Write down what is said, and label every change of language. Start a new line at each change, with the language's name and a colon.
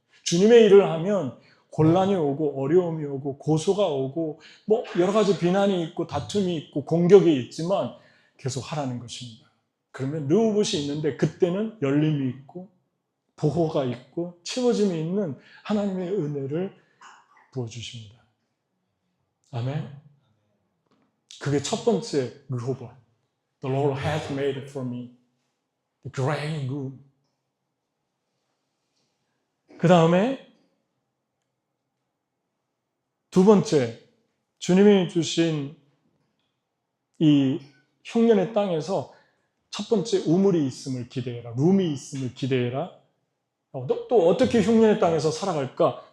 Korean: 주님의 일을 하면 곤란이 오고 어려움이 오고 고소가 오고 뭐 여러 가지 비난이 있고 다툼이 있고 공격이 있지만 계속 하라는 것입니다. 그러면 르호봇이 있는데 그때는 열림이 있고 보호가 있고 채워짐이 있는 하나님의 은혜를 부어주십니다. 아멘. 그게 첫 번째 르호봇.
English: The Lord hath made for me the great room.
Korean: 그 다음에 2번째, 주님이 주신 이 흉년의 땅에서 첫 번째 우물이 있음을 기대해라. 룸이 있음을 기대해라. 또 어떻게 흉년의 땅에서 살아갈까?